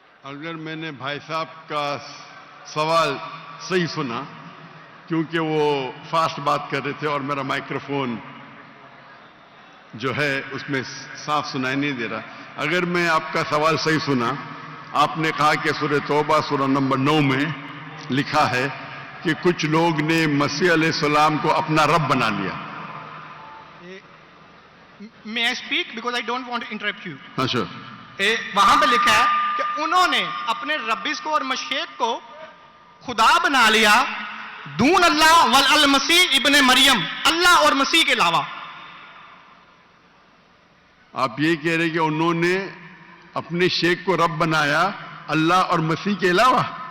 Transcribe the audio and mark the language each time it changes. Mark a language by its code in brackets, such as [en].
[ur] اگر میں نے بھائی صاحب کا سوال صحیح سنا، کیونکہ وہ فاسٹ بات کر رہے تھے اور میرا مائکروفون جو ہے اس میں صاف سنائی نہیں دے رہا. اگر میں آپ کا سوال صحیح سنا، آپ نے کہا کہ سورہ توبہ سورہ نمبر 9 میں لکھا ہے کہ کچھ لوگ نے مسیح علیہ السلام کو اپنا رب بنا لیا. [en] May I speak because I don't want to interrupt you. [ur] اچھا، وہاں پہ لکھا ہے کہ انہوں نے اپنے ربیس کو اور مشیخ کو خدا بنا لیا [ar] دون اللہ والمسیح ابن مریم، [ur] اللہ اور مسیح کے علاوہ. آپ یہ کہہ رہے کہ انہوں نے اپنے شیخ کو رب بنایا اللہ اور مسیح کے علاوہ؟